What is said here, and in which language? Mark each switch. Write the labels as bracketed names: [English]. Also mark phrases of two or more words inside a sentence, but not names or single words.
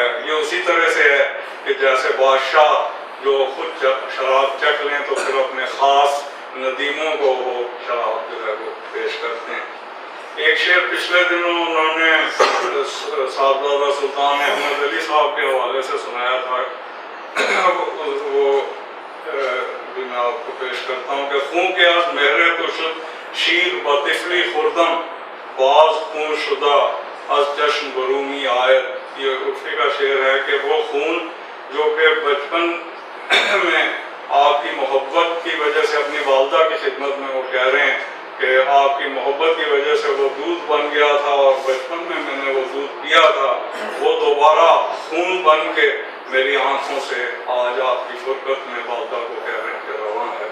[Urdu] یہ اسی طرح سے ہے کہ جیسے بادشاہ جو خود شراب چکھ لیں تو پھر اپنے خاص ندیموں کو وہ شراب جو ہے وہ پیش کرتے ہیں. ایک شعر پچھلے دنوں انہوں نے صاحبزادہ سلطان احمد علی صاحب کے حوالے سے سنایا تھا، وہ بھی میں آپ کو پیش کرتا ہوں کہ [Persian] خون کے از مہرے تو شد شیر بطفلی خوردم، باز خون شدہ از چشم برومی آیت. [Urdu] یہ عرفی کا شعر ہے کہ وہ خون جو کہ بچپن میں آپ کی محبت کی وجہ سے اپنی والدہ کی خدمت میں وہ کہہ رہے ہیں کہ آپ کی محبت کی وجہ سے وہ دودھ بن گیا تھا اور بچپن میں نے وہ دودھ پیا تھا، وہ دوبارہ خون بن کے میری آنکھوں سے آج آپ کی فرقت میں والدہ کو کہہ رہے ہیں کہ رواں ہے.